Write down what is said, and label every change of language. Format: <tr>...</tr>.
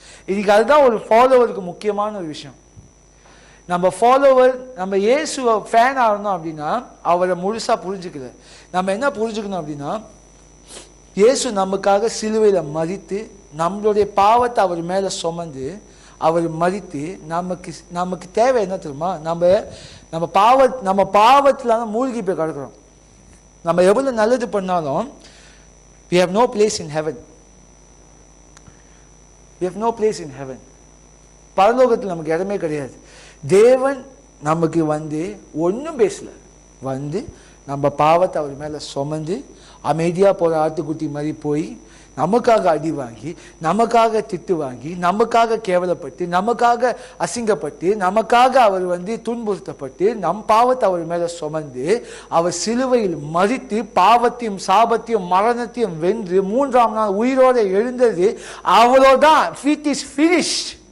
<ta>இன்னைக்கு அதுதான் ஒரு ஃபாலோவருக்கு முக்கியமான ஒரு விஷயம். நம்ம ஃபாலோவர், நம்ம இயேசுவை ஃபேன் ஆகணும் அப்படின்னா அவரை முழுசா புரிஞ்சுக்கிறது. நம்ம என்ன புரிஞ்சுக்கணும் அப்படின்னா, இயேசு நமக்காக சிலுவையில் மரித்து நம்மளுடைய பாவத்தை அவர் மேலே சுமந்து அவர் மரித்து நமக்கு தேவை என்ன தெரியுமா, நம்ம பாவத்தில் தான் மூழ்கி போய் கிடக்கிறோம். நம்ம எவ்வளோ நல்லது பண்ணாலும்</ta> <en>we have no place in heaven. We have no place in heaven.</en> <ta>பரலோகத்தில் நமக்கு இடமே கிடையாது. தேவன் நமக்கு வந்து ஒன்றும் பேசல, வந்து நம்ம பாவத்தை அவர் மேலே சுமந்து அமைதியாக போகிற ஆட்டுக்குட்டி மாதிரி போய் நமக்காக அடி வாங்கி, நமக்காக திட்டு வாங்கி, நமக்காக கேவலப்பட்டு, நமக்காக அசிங்கப்பட்டு, நமக்காக அவர் வந்து துன்புறுத்தப்பட்டு நம் பாவத்தை அவர் மேலே சுமந்து அவர் சிலுவையில் மரித்து பாவத்தையும் சாபத்தையும் மரணத்தையும் வென்று 3ஆம் நாள் உயிரோடு எழுந்தது அவ்வளோதான்.</ta> <en>It is finished.</en>